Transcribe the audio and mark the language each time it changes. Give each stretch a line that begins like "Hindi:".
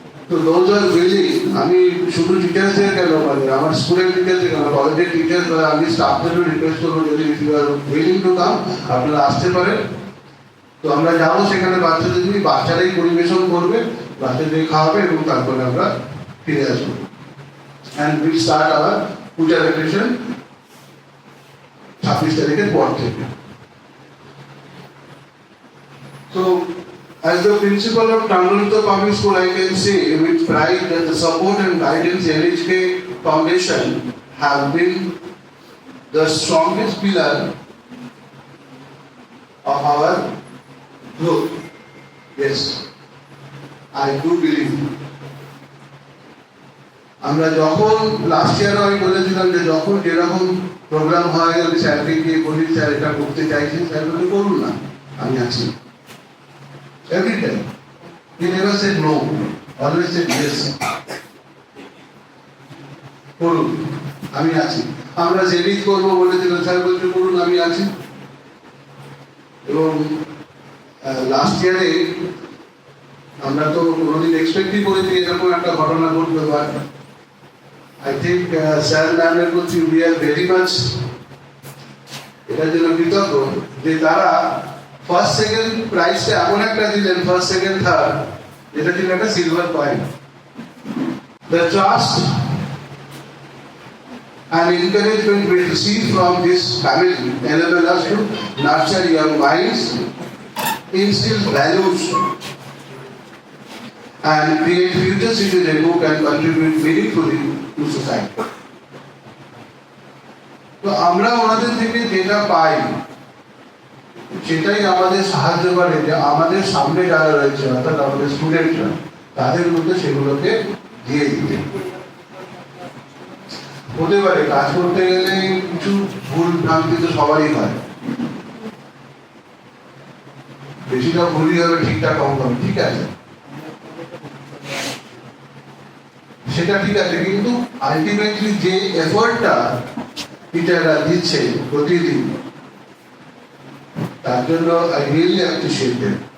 English: তো those are willing,
Bangla: আমি শুধু টিচার্সদের কেন, মানে আমার স্কুলের টিচার্সদের কেন, কলেজের টিচার্স বা আমি স্টাফদেরও রিকোয়েস্ট করবো,
English: যদি you are willing to come,
Bangla: আপনারা আসতে পারেন। তো আমরা যাবো সেখানে, বাচ্চাদের নিয়ে, বাচ্চারাই পরিবেশন করবে, বাচ্চাদের খাওয়াবে, এবং তারপরে আমরা ফিরে আসবো।
English: and will start our Puja vacation
Bangla: 26 তারিখের পর থেকে।
English: So, as the principal of Tamilnadu Public School, I can say with pride that the support and guidance NHK Foundation have been the strongest pillar of our growth. Yes, I do believe.
Bangla: আমরা যখন last ইয়ারও আমি বলেছিলাম যে যখন যেরকম programme হয়, আমি স্যারকে গিয়ে বলি স্যার এটা করতে চাইছি, স্যার বলে করুন না, আমি আছি।
English: Every time. He never said no, always said yes.
Bangla: করুন, আমি আছি। আমরা জেডিট করবো বলেছিলাম, স্যার বলছে করুন, আমি আছি। এবং লাস্ট ইয়ারে আমরা তো কোনোদিন এক্সপেক্টই করিনি এরকম একটা ঘটনা ঘটবে।
English: but I think
Bangla: স্যার ম্যামের প্রতি
English: we are very much
Bangla: এটার জন্য কৃতজ্ঞ যে তারা ফার্স্ট সেকেন্ড প্রাইজটা এমন একটা দিলেন, ফার্স্ট সেকেন্ড থার্ড যেটা ছিল একটা silver coin.
English: The trust and encouragement we receive from this family enable us to nurture young minds, instill values, and create future citizens who can contribute meaningfully to society.
Bangla: তো আমরা ওনাদের থেকে যেটা পাই সেটাই আমাদের সাহায্য করে যে আমাদের সামনে যারা রয়েছে অর্থাৎ আমাদের স্টুডেন্টরা তাদের মধ্যে সেগুলোকে দিয়ে দিতে। হতে পারে কাজ করতে গেলে কিছু ভুল ভ্রান্তি তো সবারই হয়, বেশিরভাগ ভুলই হবে, ঠিকঠাক অঙ্ক হবে, ঠিক আছে, সেটা ঠিক আছে, কিন্তু আলটিমেটলি যে এফোর্টটা টিচাররা দিচ্ছে প্রতিদিন তার জন্য
English: I really appreciate them.